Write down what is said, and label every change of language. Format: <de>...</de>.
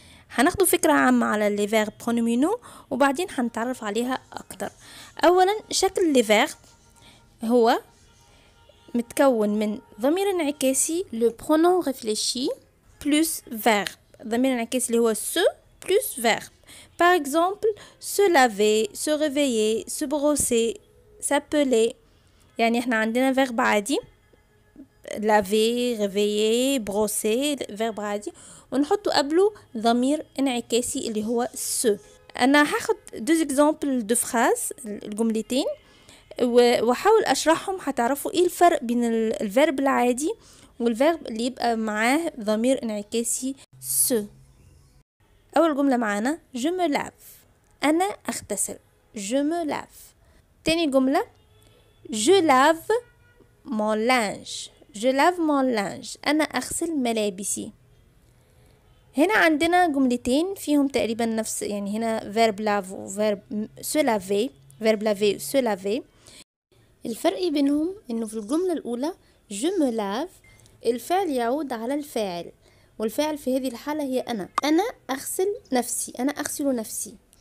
<ar>هناخدوا فكرة عامة على</ar> <fr>les verbes pronominaux</fr> <ar>وبعدين هنتعرف عليها أكتر. أولا شكل</ar> <fr>les verbes</fr> <ar>هو متكون من ضمير انعكاسي</ar> <fr>le pronom réfléchi plus verbe.</fr> <ar>ضمير انعكاسي اللي هو</ar> <fr>se plus verbe. Par exemple, se laver, se réveiller, se brosser, s'appeler.</fr> <ar>يعني احنا عندنا verbe عادي</ar> <fr>laver, réveiller, brosser،</fr> <ar>verbe عادي، ونحطه قبله ضمير انعكاسي اللي هو se. انا هاخد</ar> <fr>deux exemples de phrases،</fr> <ar>الجملتين، وحاول اشرحهم. هتعرفوا ايه الفرق بين الفيرب العادي والفيرب اللي يبقى معاه ضمير انعكاسي se. اول جملة معانا</ar> <fr>je me lave،</fr> <ar>انا اغتسل،</ar> <fr>je me lave.</fr> <ar>تاني جملة</ar> <fr>je lave mon linge، je lave mon linge،</fr> <ar>انا اغسل ملابسي. هنا عندنا جملتين فيهم تقريبا نفس، يعني هنا</ar> <fr>verb lave</fr> <ar>و</ar> <fr>verb se laver، verb laver</fr> <ar>و</ar> <fr>se laver.</fr> <ar>الفرق بينهم انه في الجملة الاولى</ar> <fr>je me lave</fr> <ar>الفعل يعود على الفاعل، والفاعل في هذه الحالة هي أنا أغسل نفسي، أنا أغسل نفسي.</ar>